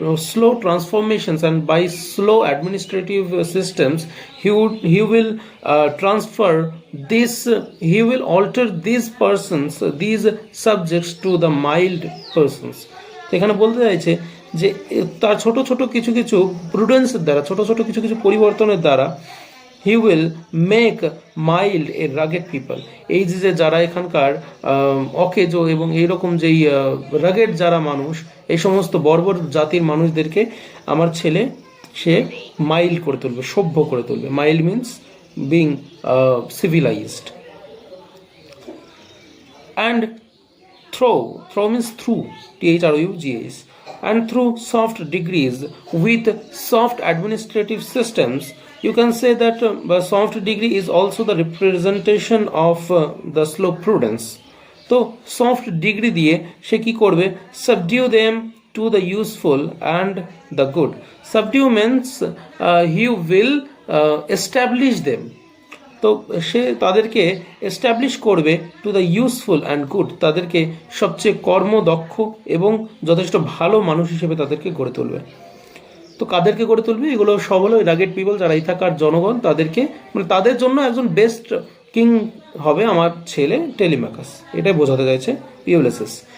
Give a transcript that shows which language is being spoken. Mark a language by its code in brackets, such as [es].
[en] slow transformations and by slow administrative systems, he will transfer this, he will alter these persons, these subjects to the mild persons. [bn] তো এখানে বলতে চাইছে যে তার ছোট ছোট কিছু কিছু প্রুডেন্সের দ্বারা, ছোট ছোট কিছু কিছু পরিবর্তনের দ্বারা [en] He will make mild a rugged people. [bn] এই যে যারা এখানকার অকেজো এবং এইরকম যেই রাগেড যারা মানুষ, এই সমস্ত বর্বর জাতির মানুষদেরকে আমার ছেলে সে মাইল্ড করে তুলবে, সভ্য করে তুলবে। [en] Mild means being civilised. And throw means through, throughs, and through soft degrees with soft administrative systems, you can say that soft degree is also the representation of the slow prudence. [bn] তো soft degree দিয়ে সে কি করবে? [en] subdue them to the useful and the good. Subdue means he will establish them. [bn] তো সে তাদেরকে establish করবে [en] to the useful and good, [bn] তাদেরকে সবচেয়ে কর্মদক্ষ এবং যথেষ্ট ভালো মানুষ হিসেবে তাদেরকে গড়ে তুলবে। তো কাদেরকে গড়ে তুলবে? এগুলো সব হলো রাগেড পিপল, যারা ইথাকার জনগণ, তাদেরকে মানে তাদের জন্য একজন বেস্ট কিং হবে আমার ছেলে টেলিম্যাকাস, এটাই বোঝাতে চাইছে ইউলিসিস।